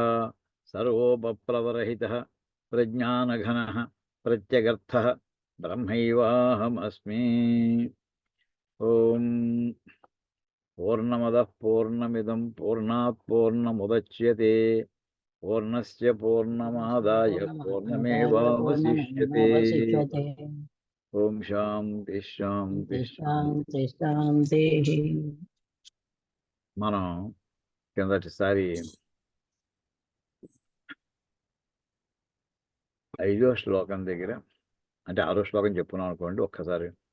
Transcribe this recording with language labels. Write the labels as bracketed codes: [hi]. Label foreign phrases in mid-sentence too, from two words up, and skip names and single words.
[sa] सर्वोपप्लवरहितः प्रज्ञानघनः प्रत्यगर्थः ब्रह्मैवाहमस्मि। ओं पूर्णमदः पूर्णमिदं पूर्णात् पूर्णमुदच्यते पूर्णस्य पूर्णमादाय पूर्णमेवावशिष्यते। ఓం శాంతి శాంతి శాంతి. [te] మనం కిందటిసారి 5వ శ్లోకం దగ్గర, అంటే 6వ శ్లోకం చెప్పుకున్నాం అనుకోండి ఒక్కసారి.